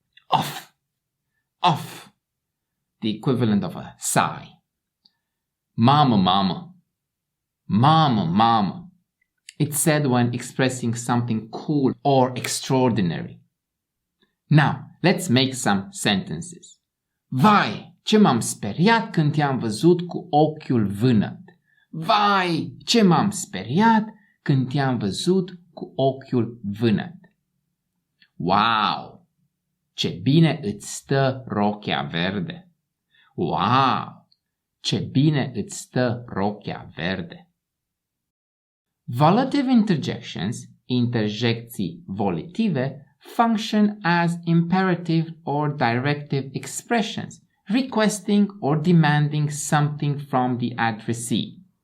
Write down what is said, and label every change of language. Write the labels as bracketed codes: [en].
[en] Off, off. The equivalent of a sigh. Mama, mama. Mama, mama. It's said when expressing something cool or extraordinary. Now, let's make some sentences. [ro] Vai, ce m-am speriat când te-am văzut cu ochiul vânăt. Vai, ce m-am speriat când te-am văzut cu ochiul vânăt. Wow, ce bine îți stă rochia verde. Wow, ce bine îți stă rochia verde. [en] Volitive interjections, [ro] interjecții volitive, [en] function as imperative or directive expressions, requesting or demanding something from the addressee.